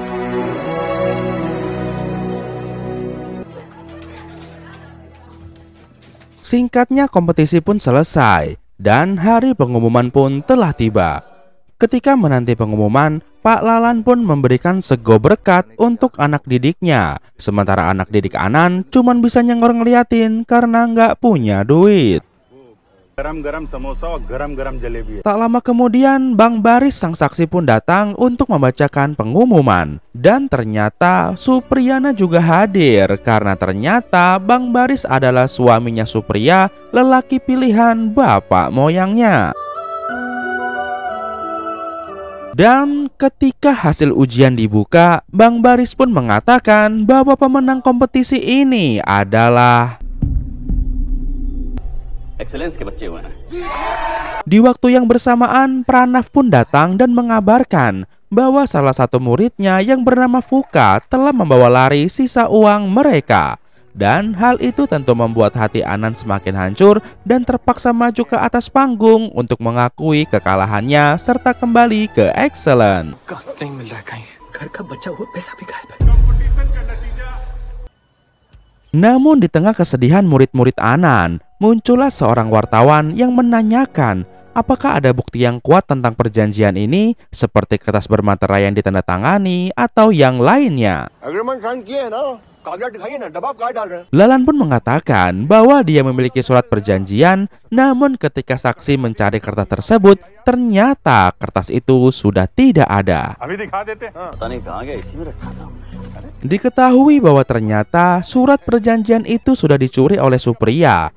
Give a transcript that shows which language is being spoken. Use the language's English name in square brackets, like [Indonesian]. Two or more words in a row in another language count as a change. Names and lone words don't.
[Indonesian] Singkatnya kompetisi pun selesai dan hari pengumuman pun telah tiba. Ketika menanti pengumuman, Pak Lalan pun memberikan sego berkat untuk anak didiknya. Sementara anak didik Anan cuman bisa nyengor ngeliatin karena nggak punya duit. [Hindi] गरम-गरम समोसा और गरम-गरम जलेबी. [Indonesian] Tak lama kemudian, Bang Baris sang saksi pun datang untuk membacakan pengumuman. Dan ternyata Supriyana juga hadir karena ternyata Bang Baris adalah suaminya Supriya, lelaki pilihan bapak moyangnya. Dan ketika hasil ujian dibuka, Bang Baris pun mengatakan bahwa pemenang kompetisi ini adalah [Hindi] एक्सेलेंस के बच्चे हुए हैं. [Indonesian] Di waktu yang bersamaan, Pranav pun datang dan mengabarkan bahwa salah satu muridnya yang bernama Fuka telah membawa lari sisa uang mereka. Dan hal itu tentu membuat hati Anan semakin hancur dan terpaksa maju ke atas panggung untuk mengakui kekalahannya serta kembali ke Excellent. Namun di tengah kesedihan murid-murid Anan, muncullah seorang wartawan yang menanyakan apakah ada bukti yang kuat tentang perjanjian ini seperti kertas bermaterai yang ditandatangani atau yang lainnya. [English] agreement sign [Hindi] किए हैं ना? [Indonesian] Lalan pun mengatakan bahwa dia memiliki surat perjanjian, namun ketika saksi mencari kertas tersebut, ternyata kertas itu sudah tidak ada. Diketahui bahwa ternyata surat perjanjian itu sudah dicuri oleh Supriya.